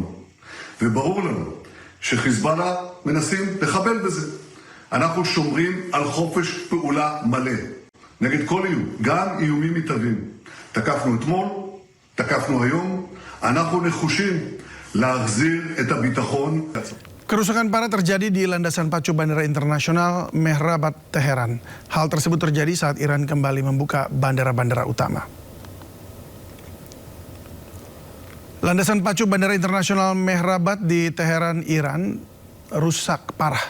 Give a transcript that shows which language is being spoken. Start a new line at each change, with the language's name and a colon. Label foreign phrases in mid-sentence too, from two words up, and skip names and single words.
Hebrew: וברור לנו שחיזבאללה מנסים לחבל בזה. אנחנו שומרים על חופש פעולה מלא נגד כל איום, גם איומים מתהווים. תקפנו אתמול, תקפנו היום, אנחנו נחושים להחזיר את הביטחון.
Indonesian: Kerusakan parah terjadi di landasan pacu Bandara Internasional Mehrabat, Teheran. Hal tersebut terjadi saat Iran kembali membuka bandara-bandara utama. Landasan pacu Bandara Internasional Mehrabat di Teheran, Iran rusak parah.